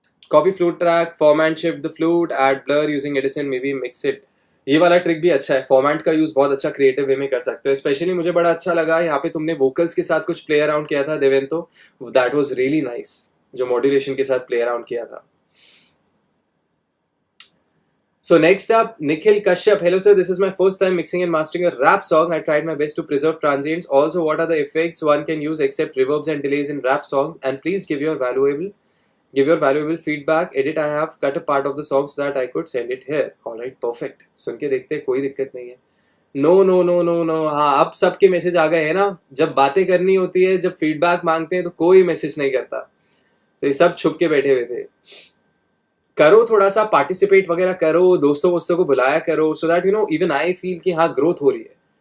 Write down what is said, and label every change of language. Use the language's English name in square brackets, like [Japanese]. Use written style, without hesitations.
[English] Copy flute track, format shift the flute, add blur using Edison, maybe mix it. [Hindi] ये वाला trick भी अच्छा है. Format का यूज बहुत अच्छा क्रिएटिव वे में कर सकते हो. स्पेशली मुझे बड़ा अच्छा लगा यहाँ पे तुमने वोकल्स के साथ कुछ प्ले अराउंड किया था देवेंतो. [English] that was really nice, [Hindi] जो मॉड्यूलेशन के साथ प्ले अराउंड किया था. [English] So next up, Nikhil Kashyap. Hello sir, this is my first time mixing and mastering a rap song. I tried my best to preserve transients. Also, what are the effects one can use except reverbs and delays in rap songs? And please give your valuable feedback. Edit, I have cut a part of the song so that I could send it here. All right, perfect. [Hindi] सुन के देखते हैं, कोई दिक्कत नहीं है. No. हाँ, अब सबके मैसेज आ गए हैं ना. जब बातें करनी होती है, जब फीडबैक मांगते हैं, तो कोई मैसेज नहीं करता. तो ये सब छुप के बैठे हुए थे. करो, थोड़ा सा पार्टिसिपेट वगैरह करो, दोस्तों को बुलाया करो, [English] so that you know even I feel [Hindi] कि हाँ ग्रोथ हो रही है.